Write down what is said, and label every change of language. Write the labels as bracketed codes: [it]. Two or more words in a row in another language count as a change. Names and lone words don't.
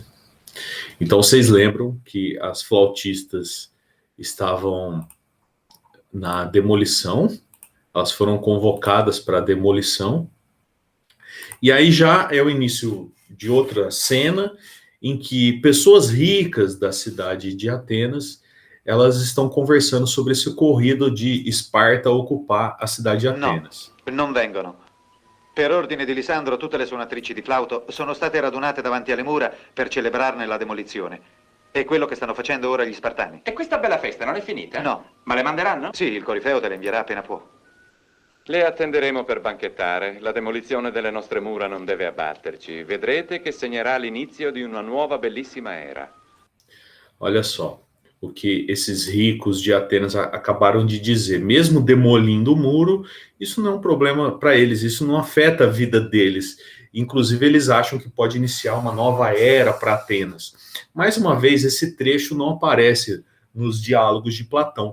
[pt] Então, vocês lembram que as flautistas estavam na demolição, elas foram convocadas para a demolição, e aí já é o início de outra cena em que pessoas ricas da cidade de Atenas, elas estão conversando sobre esse ocorrido de Esparta ocupar a cidade de Atenas. [it] Non vengono. Per ordine di Lisandro, tutte le suonatrici di flauto sono state radunate davanti alle mura per celebrarne la demolizione. È quello che stanno facendo ora gli spartani. E questa bella festa non è finita? No. Ma le manderanno? Sì, il Corifeo te le invierà appena può. Le attenderemo per banchettare. La demolizione delle nostre mura non deve abbatterci. Vedrete che segnerà l'inizio di una nuova bellissima era. [pt] Olha só o que esses ricos de Atenas acabaram de dizer. Mesmo demolindo o muro, isso não é um problema para eles, isso não afeta a vida deles. Inclusive, eles acham que pode iniciar uma nova era para Atenas. Mais uma vez, esse trecho não aparece nos diálogos de Platão.